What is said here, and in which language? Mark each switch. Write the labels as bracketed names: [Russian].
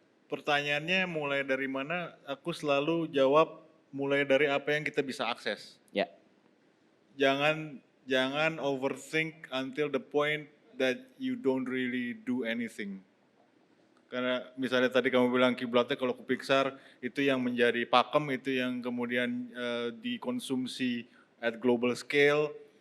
[Indonesian] Pertanyaannya mulai dari mana? Aku selalu jawab mulai dari apa yang kita bisa akses. Ya. Jangan [English] overthink until the point that you don't really do anything. [Indonesian] Karena misalnya tadi kamu bilang kiblatnya kalau ke Pixar itu yang menjadi pakem, itu yang kemudian dikonsumsi [English] at global scale.